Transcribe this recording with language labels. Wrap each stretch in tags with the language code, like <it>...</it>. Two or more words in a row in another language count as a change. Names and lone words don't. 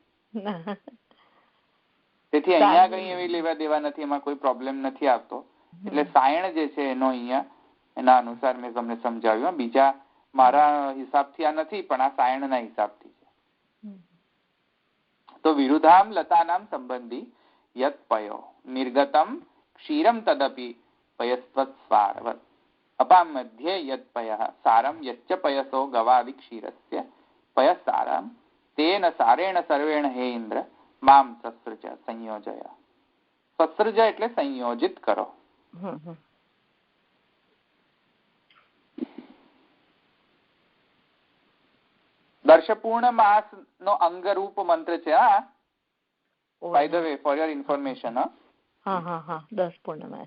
<gu>તેથી અહીંયા કઈ એવી લેવા દેવા નથી, એમાં કોઈ પ્રોબ્લેમ નથી આવતો. એટલે સાયણ જે છે એનો અહીંયા એના અનુસાર મેં તમને સમજાવ્યું. બીજા મારા હિસાબથી આ નથી, પણ આ સાયણના હિસાબથી છે.</gu> <sa>તો विरुद्धाम लतानाम संबंधी यत पयो निर्गतम क्षीरं तदपि पयस्त्वत्सारवत् अपां मध्ये यत् पयः सारं यच्च पयसो गवादि क्षीरस्य पयसारं तेन सारेण सर्वेण हे इंद्र माम सत्सृज संयोजय.</sa> <gu>सत्सृज એટલે સંયોજિત કરો. દર્શપૂર્ણ માસ નો અંગરૂપ મંત્ર છે.</gu> <en>by the way for your information.</en> <gu>10 પૂર્ણમાસ.</gu>